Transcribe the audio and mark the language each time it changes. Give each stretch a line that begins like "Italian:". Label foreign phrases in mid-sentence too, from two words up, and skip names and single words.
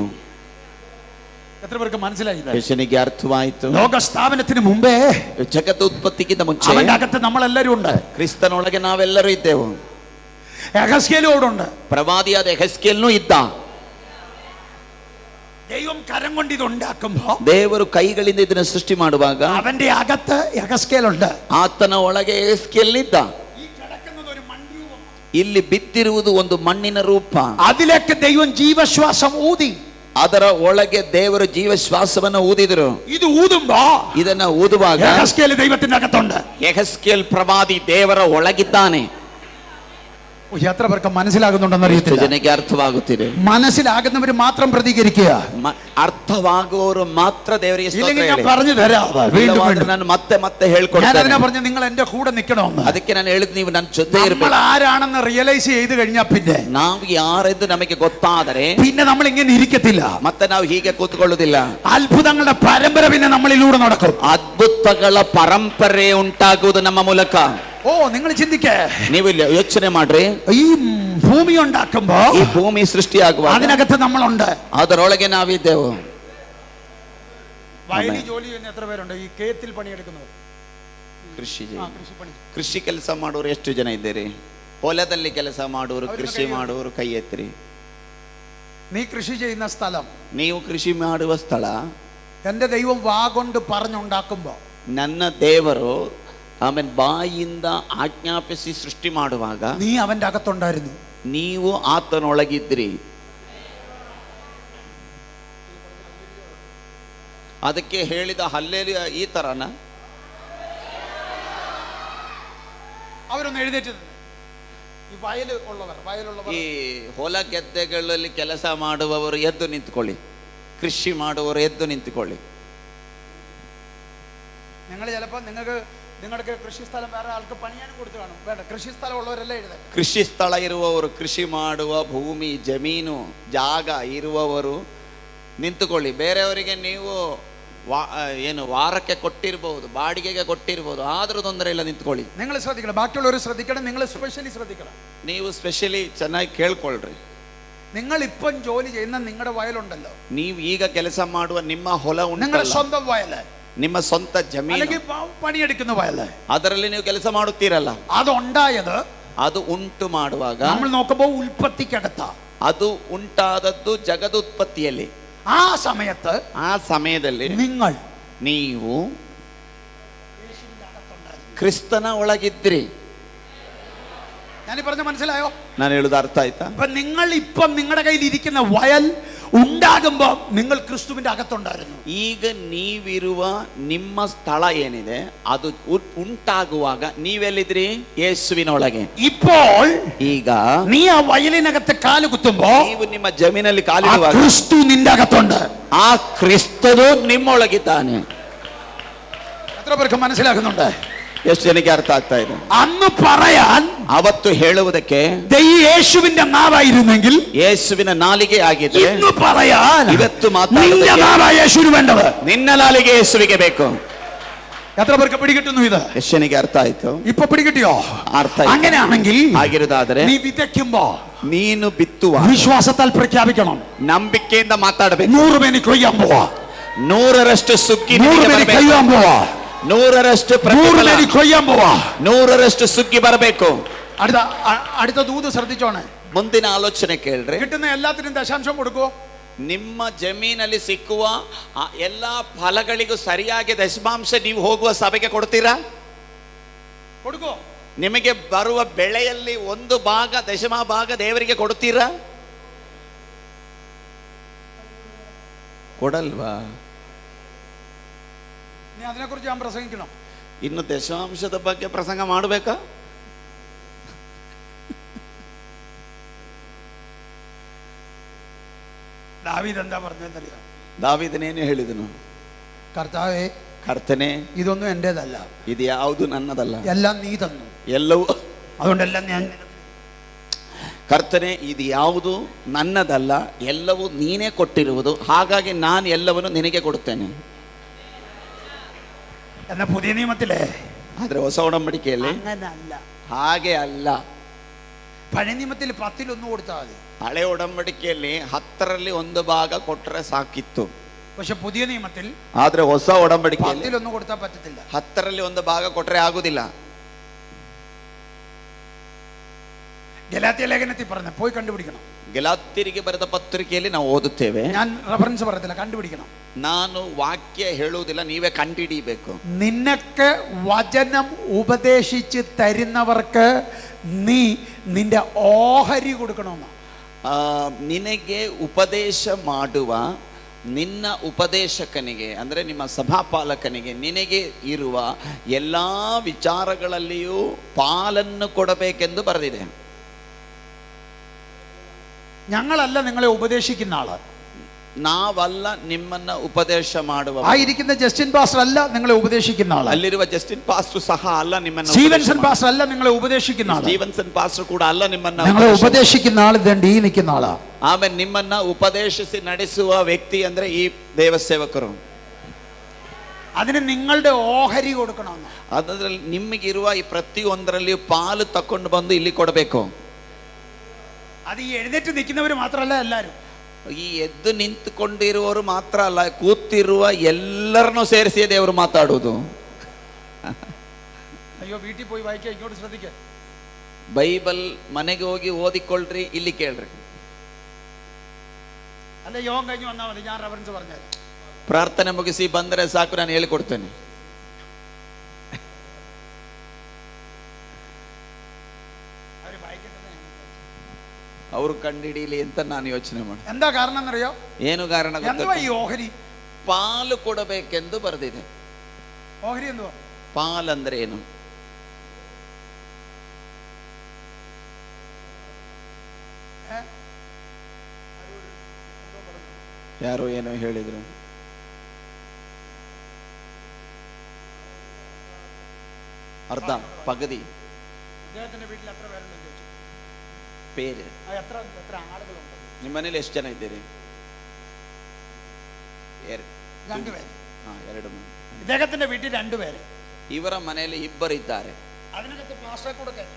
Malayalam: എത്ര പേർക്ക് മനസ്സിലായി?
Kannada: ಯೆಶನಿಗೆ ಅರ್ಥವಾಯಿತು.
Malayalam: ലോക സ്ഥാപനത്തിന് മുമ്പേ
Kannada: ಜಗತ್ತು ಉತ್ಪತ್ತಿಗಿಂತ ಮುಂಚೆ
Malayalam: അവന്റെ അകത്ത് നമ്മളെല്ലാരും ഉണ്ട്.
Kannada: ಕ್ರಿಸ್ತನೊಳಗೆ ನಾವೆಲ್ಲರೂ ಇದ್ದೆವು.
Malayalam: യഹസ്കേലും അവിടെ ഉണ്ട്.
Kannada: ಪ್ರವಾದಿಯಾದ ಯೆಹೆಸ್ಕೇಲ್ನೂ ಇದ್ದ.
Malayalam: ദൈവം കരം കൊണ്ട് ഇത് ഉണ്ടാക്കുമ്പോ,
Kannada: ದೇವರು ಕೈಗಳಿಂದ ಇದನ್ನ ಸೃಷ್ಟಿ ಮಾಡುವಾಗ
Malayalam: അവന്റെ അകത്ത് യഹസ്കേലുണ്ട്.
Kannada: ಆತನ ಒಳಗೆ ಯೆಹೆಸ್ಕೇಲ್ ಇದ್ದ.
Malayalam: ഈ കിടക്കുന്നത് ഒരു മൺരൂപമാണ്.
Kannada: ಇಲ್ಲಿ ಬಿದ್ದಿರುವುದು ಒಂದು ಮಣ್ಣಿನ ರೂಪ.
Malayalam: അതിലേക്ക് ദൈവം ജീവശ്വാസം ഊതി.
Kannada: ಅದರ ಒಳಗೆ ದೇವರು ಜೀವಶ್ವಾಸವನ್ನು ಊದಿದರು.
Malayalam: ഇത് ഊതുമ്പോ
Kannada: ಇದನ್ನ ಊದುವಾಗ
Malayalam: യഹസ്കേൽ ദൈവത്തിന്റെ അകത്തുണ്ട്.
Kannada: ಯೆಹೆಸ್ಕೇಲ್ ಪ್ರವಾದಿ ದೇವರ ಒಳಗಿದ್ದಾನೆ.
Malayalam: എത്ര പേർക്ക് മനസ്സിലാകുന്നുണ്ടെന്ന് അറിയത്തില്ല.
Kannada: ಜನಕ್ಕೆ ಅರ್ಥವಾಗುತ್ತಿದೆ.
Malayalam: മനസ്സിലാകുന്നവർ മാത്രം പ്രതികരിക്കുക.
Kannada: ಅರ್ಥವಾಗುವವರು ಮಾತ್ರ ದೇವರಿಗೆ ಸ್ತೋತ್ರ
Malayalam: ഇല്ലെങ്കിൽ ഞാൻ
Kannada: ಹೇಳಿ.
Malayalam: പറഞ്ഞു തരാം. വീണ്ടും വീണ്ടും
Kannada: ನಾನು ಮತ್ತೆ
Malayalam: ഞാൻ
Kannada: ಹೇಳ್ಕೊಡ್ತೇನೆ.
Malayalam: അതിനെ പറഞ്ഞു, നിങ്ങൾ എന്റെ കൂടെ നിൽക്കണമെന്ന്.
Kannada: ಅದಕ್ಕೆ ನಾನು ಹೇಳಿದ್ ನೀವು ನನ್ನ ಜೊತೆ
Malayalam: നമ്മൾ
Kannada: ಇರಬೇಕು.
Malayalam: ആരാണെന്ന് റിയലൈസ് ചെയ്ത് കഴിഞ്ഞാൽ പിന്നെ
Kannada: ನಾವು ಯಾರೆಂದು ನಮಗೆ ಗೊತ್ತಾದರೆ
Malayalam: പിന്നെ നമ്മൾ ഇങ്ങനെ ഇരിക്കത്തില്ല.
Kannada: ಮತ್ತೆ ನಾವು ಹೀಗೆ ಕೂತ್ಕೊಳ್ಳುವುದಿಲ್ಲ.
Malayalam: അത്ഭുതങ്ങളുടെ പരമ്പര പിന്നെ നമ്മളിലൂടെ നടക്കും.
Kannada: ಅದ್ಭುತಗಳ ಪರಂಪರೆ ಉಂಟಾಗುವುದು ನಮ್ಮ ಮೂಲಕ.
Malayalam: ഓ, നിങ്ങൾ ചിന്തിക്കേ.
Kannada: ನೀವು ಇಲ್ಲಿ ಯೋಚನೆ ಮಾಡ್ರಿ.
Malayalam: ഈ ഭൂമി ഉണ്ടാക്കുമ്പോ
Kannada: ಈ ಭೂಮಿ ಸೃಷ್ಟಿಯಾಗುವಾಗ
Malayalam: അതിനകത്ത് നമ്മളുണ്ട്.
Kannada: ಅದರೊಳಗೆ ನಾವಿದ್ದೆವು.
Malayalam: വയലിൽ ജോലി ചെയ്യുന്ന എത്ര പേരുണ്ട്? ഈ കേത്തിൽ പണിയെടുക്കുന്നവർ,
Kannada: ಕೃಷಿ
Malayalam: കൃഷിപ്പണി.
Kannada: ಕೃಷಿ ಕೆಲಸ ಮಾಡುವವರು ಎಷ್ಟು ಜನ ಇದ್ದೀರಿ? ಹೊಲದಲ್ಲಿ ಕೆಲಸ ಮಾಡುವವರು, ಕೃಷಿ ಮಾಡುವವರು ಕೈ ಎತ್ತಿರಿ.
Malayalam: നീ കൃഷി ചെയ്യുന്ന സ്ഥലം,
Kannada: ನೀವು ಕೃಷಿ ಮಾಡುವ ಸ್ಥಳ,
Malayalam: എന്റെ ദൈവം വാ കൊണ്ട് പറഞ്ഞുണ്ടാക്കുമ്പോ,
Kannada: ನನ್ನ ದೇವರು ಆಮೇಲೆ ಬಾಯಿಯಿಂದ ಆಜ್ಞಾಪಿಸಿ ಸೃಷ್ಟಿ ಮಾಡುವಾಗ
Malayalam: നീ അവന്റെ അകത്തുണ്ടായിരുന്നു.
Kannada: ನೀವು ಆತನೊಳಗಿದ್ರಿ. ಅದಕ್ಕೆ ಹೇಳಿದ ಹಲ್ಲೆಲೂಯಾ ಈ ತರನ
Malayalam: അവരൊന്ന് എഴുന്നേറ്റ് നിന്ന്. ഈ വയലുള്ളവർ
Kannada: ಈ ಹೊಲ ಗೆದ್ದೆಗಳಲ್ಲಿ ಕೆಲಸ ಮಾಡುವವರು ಎದ್ದು ನಿಂತ್ಕೊಳ್ಳಿ. ಕೃಷಿ ಮಾಡುವವರು ಎದ್ದು ನಿಂತ್ಕೊಳ್ಳಿ.
Malayalam: നിങ്ങൾ ചിലപ്പോൾ നിങ്ങൾക്ക് കൃഷി സ്ഥലം വേറെ ആൾക്ക് പണിയാനും കൊടുത്തു കാണും. വേണ്ട, കൃഷി സ്ഥലം ഉള്ളവരെല്ലാം എഴുതാം.
Kannada: ಕೃಷಿ ಸ್ಥಳ ಇರುವವರು, ಕೃಷಿ ಮಾಡುವ ಭೂಮಿ ಜಮೀನು ಜಾಗ ಇರುವವರು ನಿಂತುಕೊಳ್ಳಿ. ಬೇರೆಯವರಿಗೆ ನೀವು ಏನು ವಾರಕ್ಕೆ ಕೊಟ್ಟಿರಬಹುದು, ಬಾಡಿಗೆಗೆ ಕೊಟ್ಟಿರಬಹುದು, ಆದ್ರೂ ತೊಂದರೆ ಇಲ್ಲ, ನಿಂತ್ಕೊಳ್ಳಿ.
Malayalam: നിങ്ങൾ ശ്രദ്ധിക്കണം, ബാക്കിയുള്ളവർ ശ്രദ്ധിക്കണം, നിങ്ങൾ സ്പെഷ്യലി ശ്രദ്ധിക്കണം.
Kannada: ನೀವು ಸ್ಪೆಷಲಿ ಚೆನ್ನಾಗಿ ಕೇಳ್ಕೊಳ್ರಿ.
Malayalam: നിങ്ങൾ ഇപ്പം ജോലി ചെയ്യുന്ന നിങ്ങളുടെ വയലുണ്ടല്ലോ,
Kannada: ನೀವು ಈಗ ಕೆಲಸ ಮಾಡುವ ನಿಮ್ಮ ಹೊಲ
Malayalam: നിങ്ങളുടെ
Kannada: ಉಂಟಲ್ಲ,
Malayalam: സ്വന്തം വയല്,
Kannada: ನಿಮ್ಮ ಸ್ವಂತ ಜಮೀನು,
Malayalam: അല്ലെങ്കിൽ പണിയെടുക്കുന്ന വയല്,
Kannada: ಅದರಲ್ಲಿ ನೀವು ಕೆಲಸ ಮಾಡುತ್ತೀರಲ್ಲ,
Malayalam: അതുണ്ടായത്
Kannada: ಅದು ಉಂಟು ಮಾಡುವಾಗ
Malayalam: നമ്മൾ നോക്കുമ്പോ ഉൽപ്പത്തിക്കകത്ത.
Kannada: ಅದು ಉಂಟಾದದ್ದು ಜಗದುತ್ಪತ್ತಿಯಲ್ಲಿ.
Malayalam: ആ സമയത്ത്,
Kannada: ಆ ಸಮಯದಲ್ಲಿ
Malayalam: നിങ്ങൾ
Kannada: ನೀವು ಕ್ರಿಸ್ತನ ಒಳಗಿದ್ರಿ.
Malayalam: ഞാൻ പറഞ്ഞ മനസ്സിലായോ?
Kannada: ನಾನು ಹೇಳುದು ಅರ್ಥ ಆಯ್ತಾ?
Malayalam: അപ്പൊ നിങ്ങൾ ഇപ്പം നിങ്ങളുടെ കയ്യിൽ ഇരിക്കുന്ന വയൽ ഉണ്ടാകുമ്പോ നിങ്ങൾ ക്രിസ്തുവിന്റെ അകത്തുണ്ടായിരുന്നു.
Kannada: ಈಗ ನೀವಿರುವ ನಿಮ್ಮ ಸ್ಥಳ ಏನಿದೆ ಅದು ಉಂಟಾಗುವಾಗ ನೀವೆಲ್ಲಿದ್ರಿ? ಯೇಸುವಿನೊಳಗೆ.
Malayalam: ഇപ്പോൾ
Kannada: ಈಗ
Malayalam: നീ ആ വയലിനകത്ത് കാല് കുത്തുമ്പോ
Kannada: ನೀವು ನಿಮ್ಮ ಜಮೀನಲ್ಲಿ
Malayalam: ആ
Kannada: ಕಾಲಿಡುವಾಗ
Malayalam: ക്രിസ്തു നിന്റെ അകത്തുണ്ട്.
Kannada: ಆ ಕ್ರಿಸ್ತನು ನಿಮ್ಮೊಳಗಿದ್ದಾನೆ.
Malayalam: എത്ര പേർക്ക് മനസ്സിലാകുന്നുണ്ട്?
Kannada: ಎಷ್ಟು ಜನಕ್ಕೆ ಅರ್ಥ ಆಗ್ತಾ ಇದೆ?
Malayalam: അന്ന് പറയാൻ
Kannada: ಅವತ್ತು ಹೇಳುವುದಕ್ಕೆ
Malayalam: യേശുവിന്റെ നാവായിരുന്നെങ്കിൽ
Kannada: ಯೇಸುವಿನ ನಾಲಿಗೆ ಆಗಿದೆ.
Malayalam: ഇന്ന് പറയാൻ
Kannada: ಇವತ್ತು
Malayalam: നിന്റെ
Kannada: ಮಾತಾಡುವುದಕ್ಕೆ
Malayalam: നാവാ യേശുവിന് വേണ്ടത്.
Kannada: ನಿನ್ನ ನಾಲಿಗೆ ಯೇಸುವಿಗೆ ಬೇಕು.
Malayalam: എത്ര പേർക്ക് പിടികിട്ടുന്നു ഇത്?
Kannada: ಎಷ್ಟು ಜನಕ್ಕೆ ಅರ್ಥ ಆಯ್ತು?
Malayalam: ഇപ്പൊ പിടികിട്ടിയോ?
Kannada: ಅರ್ಥ ಆಯ್ತು.
Malayalam: അങ്ങനെയാണെങ്കിൽ
Kannada: ಆಗಿರುವುದಾದರೆ
Malayalam: നീ വിതയ്ക്കുമ്പോ
Kannada: ನೀನು ಬಿತ್ತುವ
Malayalam: വിശ്വാസത്താൽ പ്രഖ്യാപിക്കണം.
Kannada: ನಂಬಿಕೆಯಿಂದ ಮಾತಾಡಬೇಕು.
Malayalam: 100 പേര് കൊയ്യാൻ പോവാ,
Kannada: 100ರಷ್ಟು ಸುಗ್ಗಿ
Malayalam: 100 പേര് കൊയ്യാൻ പോവാ,
Kannada: 100ರಷ್ಟು
Malayalam: 100 പേര് കൊയ്യാൻ പോവാ.
Kannada: 100ರಷ್ಟು ಸುಗ್ಗಿ ಬರಬೇಕು.
Malayalam: അടുത്ത ദൂത് ശ്രദ്ധിച്ചോണേ.
Kannada: ಮುಂದಿನ ಆಲೋಚನೆ ಕೇಳ್ರಿ.
Malayalam: കിട്ടുന്ന എല്ലാത്തിനും ദശാംശം കൊടുക്കോ?
Kannada: ನಿಮ್ಮ ಜಮೀನಲ್ಲಿ ಸಿಕ್ಕುವ ಎಲ್ಲಾ ಫಲಗಳಿಗೂ ಸರಿಯಾಗಿ ದಶಮಾಂಶ ನೀವು ಹೋಗುವ ಸಭೆಗೆ ಕೊಡ್ತೀರಾ?
Malayalam: കൊടുക്കോ?
Kannada: ನಿಮಗೆ ಬರುವ ಬೆಳೆಯಲ್ಲಿ ಒಂದು ಭಾಗ, ದಶಮ ಭಾಗ ದೇವರಿಗೆ ಕೊಡ್ತೀರಾ? ಕೊಡಲ್ವಾ?
Malayalam: ഇനി അതിനെക്കുറിച്ച് ഞാൻ പ്രസംഗിക്കണം.
Kannada: ಇನ್ನು ದಶಾಂಶದ ಬಗ್ಗೆ ಪ್ರಸಂಗ ಮಾಡಬೇಕಾ?
Malayalam: ദാവീദ് എന്താ പറഞ്ഞതെന്നറിയാം?
Kannada: ದಾವೀದನೇನು ಹೇಳಿದನು?
Malayalam: കർത്താവേ,
Kannada: ಕರ್ತನೆ,
Malayalam: ഇതൊന്നും എന്റേതല്ല,
Kannada: ಇದು ಯಾವುದು ನನ್ನದಲ್ಲ,
Malayalam: എല്ലാം നീ തന്നു,
Kannada: ಎಲ್ಲವೂ
Malayalam: അതുകൊണ്ടെല്ലാം ഞാൻ
Kannada: ಕರ್ತನೆ, ಇದು ಯಾವುದು ನನ್ನದಲ್ಲ, ಎಲ್ಲವೂ ನೀನೇ ಕೊಟ್ಟಿರುವುದು, ಹಾಗಾಗಿ ನಾನು ಎಲ್ಲವನ್ನು ನಿನಗೆ ಕೊಡುತ್ತೇನೆ.
Malayalam: എന്ന പുതിയ നിയമത്തിലെ
Kannada: ಆದ್ರೆ ಹೊಸ ಒಡಂಬಡಿಕೆಯಲ್ಲಿ
Malayalam: അങ്ങനല്ല.
Kannada: ಹಾಗೆ ಅಲ್ಲ.
Malayalam: പഴയ നിയമത്തിൽ 10 കൊടുത്താൽ മതി.
Kannada: ಹಳೆ ಒಡಂಬಡಿಕೆಯಲ್ಲಿ 10ರಲ್ಲಿ 1 ಭಾಗ ಕೊಟ್ಟರೆ ಸಾಕಿತ್ತು.
Malayalam: പക്ഷെ പുതിയ നിയമത്തിൽ
Kannada: ಆದ್ರೆ ಹೊಸ ಒಡಂಬಡಿಕೆಯಲ್ಲಿ
Malayalam: 10 കൊടുത്താൽ പറ്റത്തില്ല.
Kannada: 10ರಲ್ಲಿ 1 ಭಾಗ ಕೊಟ್ಟರೆ ಆಗುದಿಲ್ಲ.
Malayalam: ഗലാത്യ ലേഖനത്തിൽ പറഞ്ഞ പോയി കണ്ടുപിടിക്കണം.
Kannada: ಗಲಾತ್ಯರಿಗೆ ಬರೆದ ಪತ್ರಿಕೆಯಲ್ಲಿ ನಾವು ಓದುತ್ತೇವೆ.
Malayalam: ഞാൻ റെഫറൻസ് പറയത്തില്ല, കണ്ടുപിടിക്കണം.
Kannada: ನಾನು ವಾಕ್ಯ ಹೇಳುವುದಿಲ್ಲ, ನೀವೇ ಕಂಡುಹಿಡಿಯಬೇಕು.
Malayalam: നിനക്ക് വചനം ഉപദേശിച്ച് തരുന്നവർക്ക് നീ നിന്റെ ഓഹരി കൊടുക്കണമെന്ന്.
Kannada: ನಿನಗೆ ಉಪದೇಶ ಮಾಡುವ ನಿನ್ನ ಉಪದೇಶಕನಿಗೆ, ಅಂದರೆ ನಿಮ್ಮ ಸಭಾಪಾಲಕನಿಗೆ, ನಿನಗೆ ಇರುವ ಎಲ್ಲ ವಿಚಾರಗಳಲ್ಲಿಯೂ ಪಾಲನ್ನು ಕೊಡಬೇಕೆಂದು ಬರೆದಿದೆ.
Malayalam: ഞങ്ങളല്ല നിങ്ങളെ ഉപദേശിക്കുന്ന ആള്,
Kannada: ನಾವಲ್ಲ ನಿಮ್ಮನ್ನ ಉಪದೇಶ ಮಾಡುವ.
Malayalam: ആയിരിക്കുന്ന ജസ്റ്റിൻ പാസ്റ്റർ അല്ല നിങ്ങളെ ഉപദേശിക്കുന്ന ആള്,
Kannada: ಅಲ್ಲಿರುವ ಜಸ್ಟಿನ್ ಪಾಸ್ಟರ್ ಸಹ ಅಲ್ಲ ನಿಮ್ಮನ್ನ.
Malayalam: സ്റ്റീവൻസൺ പാസ്റ്റർ അല്ല നിങ്ങളെ ഉപദേശിക്കുന്ന ആള്,
Kannada: ಸ್ಟೀವನ್ಸನ್ ಪಾಸ್ಟರ್ ಕೂಡ ಅಲ್ಲ ನಿಮ್ಮನ್ನ.
Malayalam: നിങ്ങളെ ഉപദേശിക്കുന്ന ആള് ദണ്ട് ഈ നിൽക്കുന്ന ആളാ.
Kannada: ಆಮೇಲೆ ನಿಮ್ಮನ್ನ ಉಪದೇಶಿಸಿ ನಡೆಸುವ ವ್ಯಕ್ತಿ ಅಂದ್ರೆ ಈ ದೇವಸೇವಕರು.
Malayalam: അതിന് നിങ്ങളുടെ ഓഹരി കൊടുക്കണമെന്ന്.
Kannada: ಅದರಲ್ಲಿ ನಿಮಗಿರುವ ಈ ಪ್ರತಿಯೊಂದರಲ್ಲಿಯೂ ಪಾಲು ತಕೊಂಡು ಬಂದು ಇಲ್ಲಿ ಕೊಡಬೇಕು.
Malayalam: അത് ഈ എഴുന്നേറ്റ് നിൽക്കുന്നവർ മാത്രമല്ല, എല്ലാവരും.
Kannada: ಈ ಎದ್ದು ನಿಂತುಕೊಂಡಿರುವವರು ಮಾತ್ರ ಅಲ್ಲ, ಕೂತಿರುವ ಎಲ್ಲರನ್ನೂ ಸೇರಿಸಿ ದೇವರು ಮಾತಾಡುವುದು.
Malayalam: അയ്യോ, വീട്ടിൽ പോയി വായിക്കുക, ഇങ്ങോട്ട് ശ്രദ്ധിക്കുക.
Kannada: ಬೈಬಲ್ ಮನೆಗೆ ಹೋಗಿ ಓದಿಕೊಳ್ಳ್ರಿ, ಇಲ್ಲಿ ಕೇಳ್ರಿ.
Malayalam: അല്ല, യോഗം കഴിഞ്ഞ് വന്നാൽ മതി, ഞാൻ റെഫറൻസ് പറഞ്ഞാൽ.
Kannada: ಪ್ರಾರ್ಥನೆ ಮುಗಿಸಿ ಬಂದರೆ ಸಾಕು, ನಾನು ಹೇಳಿಕೊಡ್ತೇನೆ. ಅವರು ಕಂಡಿಡೀಲಿ ಅಂತ ನಾನು ಯೋಚನೆ ಮಾಡಿ.
Malayalam: എന്താ കാരണം എന്നറിയോ?
Kannada: ಏನು ಕಾರಣ
Malayalam: എന്തുവാ ഈ ഓഹരി?
Kannada: ಪಾಲು ಕೊಡಬೇಕೆಂದು ಬರೆದಿದೆ.
Malayalam: ഓഹരി എന്തുവാ?
Kannada: ಪಾಲ್ ಅಂದ್ರೆ ಏನು? ಯಾರೋ ಏನೋ ಹೇಳಿದ್ರು. ಅರ್ಧ, ಪಗದಿ.
Malayalam: അദ്ദേഹത്തിന്റെ വീട്ടിൽ എത്ര പേരുണ്ടെന്ന് ചോദിച്ചു. പേര്. എത്ര ആളുകളുണ്ട്?
Kannada: ನಿಮ್ಮ ಮನೇಲಿ ಎಷ್ಟು ಜನ ಇದ್ದೀರಿ?
Malayalam: 2 പേര്.
Kannada: 2 ಮಂದಿ.
Malayalam: ഇദ്ദേഹത്തിന്റെ വീട്ടിൽ 2 പേര്.
Kannada: ಇವರ ಮನೆಯಲ್ಲಿ 2 ಇದ್ದಾರೆ.
Malayalam: അതിനകത്ത് പാസ്റ്ററെ കൂടെ കയറ്റണം.